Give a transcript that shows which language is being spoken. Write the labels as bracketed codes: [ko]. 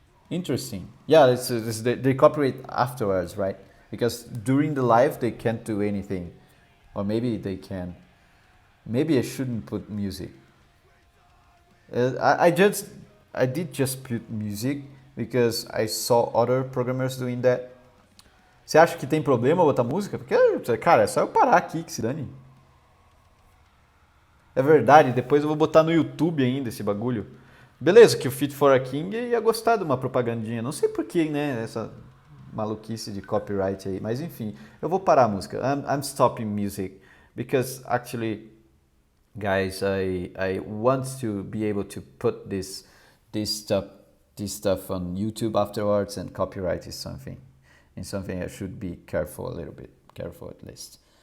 [en] Interesting. Yeah, they cooperate afterwards, right? Because during the live they can't do anything, or maybe they can. Maybe I shouldn't put music. I did just put music because I saw other programmers doing that. [pt] Você acha que tem problema botar música? Porque, cara, é só eu parar aqui que se dane. É verdade, depois eu vou botar no YouTube ainda esse bagulho. Beleza, que o Fit for a King ia gostar de uma propagandinha. Não sei porquê, né? Essa maluquice de copyright aí. Mas enfim, eu vou parar a música. [en] I'm stopping music. Because actually, guys, I want to be able to put this stuff on YouTube afterwards, and copyright is something I should be careful a little bit. Careful at least.